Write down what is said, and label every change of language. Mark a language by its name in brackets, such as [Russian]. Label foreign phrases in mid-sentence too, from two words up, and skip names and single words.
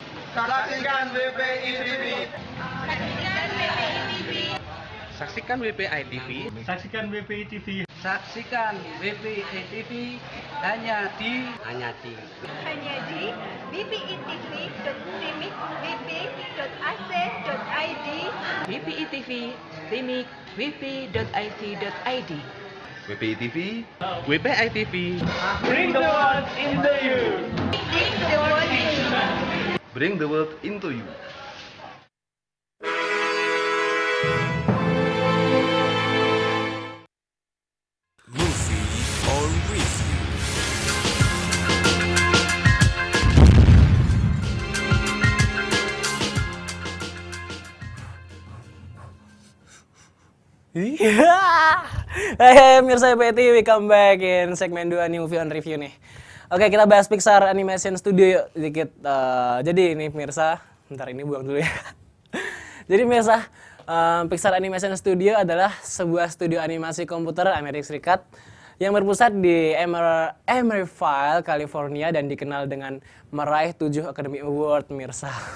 [Indonesian] Saksikan WPI TV. Saksikan WPI TV. Saksikan WPI TV. Saksikan WPI TV hanya di wpitv.timik.wp.ac.id. WPI TV, Timik, wp.it.id. WPI TV. WPI TV. [English] Bring the world into you. Bring the world into you. Bring the world into you. Movie or review. [Indonesian] Iya. Hey, mirsa PTV, [English] welcome back [Indonesian] in segmen 2 nih, [English] movie on review [Indonesian] nih. Oke, kita bahas Pixar Animation Studio yuk dikit. Jadi ini mirsa, bentar ini buang dulu ya. Jadi mirsa, Pixar Animation Studio adalah sebuah studio animasi komputer Amerika Serikat yang berpusat di Emeryville, California dan dikenal dengan meraih 7 Academy Award mirsa.